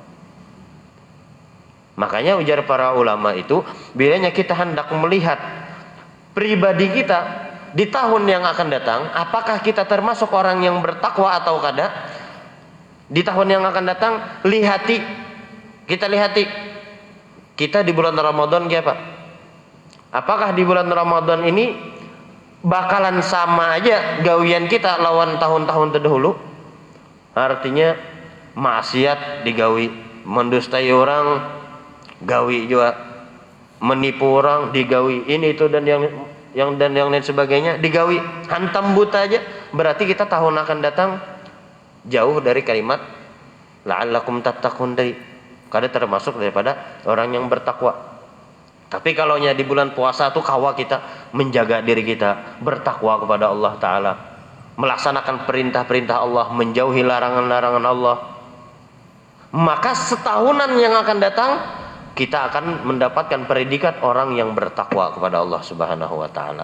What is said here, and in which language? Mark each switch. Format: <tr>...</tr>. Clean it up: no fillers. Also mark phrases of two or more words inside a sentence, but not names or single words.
<bjn>Makanya ujar para ulama itu, bilanya kita hendak melihat pribadi kita di tahun yang akan datang, apakah kita termasuk orang yang bertakwa atau kada? Di tahun yang akan datang, kita lihati kita di bulan Ramadan kayak apa? Apakah di bulan Ramadan ini bakalan sama aja gawian kita lawan tahun-tahun terdahulu? Artinya maksiat digawi, mendustai orang gawi juga, menipu orang digawi, ini itu dan yang lain sebagainya digawi, hantam buta aja. Berarti kita tahun akan datang jauh dari kalimat</bjn> <ar>لعلكم تتقون,</ar> <bjn>dari kada termasuk daripada orang yang bertakwa. Tapi kalau di bulan puasa tuh kawa kita menjaga diri kita, bertakwa kepada Allah Ta'ala, melaksanakan perintah-perintah Allah, menjauhi larangan-larangan Allah, maka setahunan yang akan datang kita akan mendapatkan predikat orang yang bertakwa kepada Allah</bjn> <ar>سبحانه وتعالى.</ar>